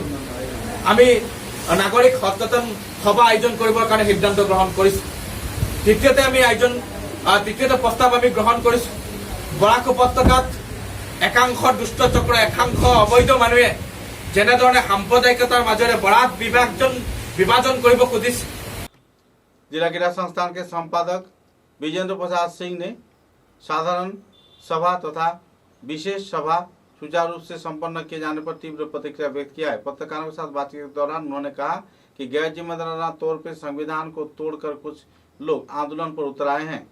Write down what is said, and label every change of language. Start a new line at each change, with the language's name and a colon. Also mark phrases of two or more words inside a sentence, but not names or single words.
Assamese: আমি নাগৰিক সচেতন সভা আয়োজন কৰিবৰ কাৰণে সিদ্ধান্ত গ্ৰহণ কৰিছোঁ। তৃতীয়তে প্ৰস্তাৱ আমি গ্ৰহণ কৰিছোঁ। বৰাক উপত্যকাত একাংশ দুষ্ট চক্ৰ, একাংশ অবৈধ মানুহে যেনেধৰণে সাম্প্ৰদায়িকতাৰ মাজেৰে বৰাক বিভাজন কৰিব খুজিছে,
Hindi: जिला क्रीड़ा संस्थान के संपादक विजेंद्र प्रसाद सिंह ने साधारण सभा तथा विशेष सभा सुचारू रूप से संपन्न किए जाने पर तीव्र प्रतिक्रिया व्यक्त किया है। पत्रकारों के साथ बातचीत के दौरान उन्होंने कहा कि गैर जिम्मेदाराना तौर पर संविधान को तोड़कर कुछ लोग आंदोलन पर उतर आए हैं।